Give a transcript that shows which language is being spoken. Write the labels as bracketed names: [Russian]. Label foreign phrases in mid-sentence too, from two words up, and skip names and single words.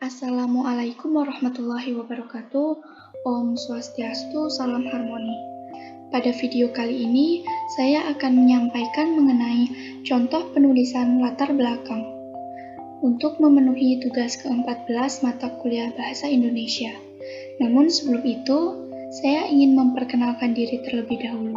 [Arabic] Assalamualaikum warahmatullahi wabarakatuh. [Indonesian] Om Swastiastu, salam harmoni. Pada video kali ini, saya akan menyampaikan mengenai contoh penulisan latar belakang untuk memenuhi tugas ke-14 mata kuliah Bahasa Indonesia. Namun sebelum itu, saya ingin memperkenalkan diri terlebih dahulu.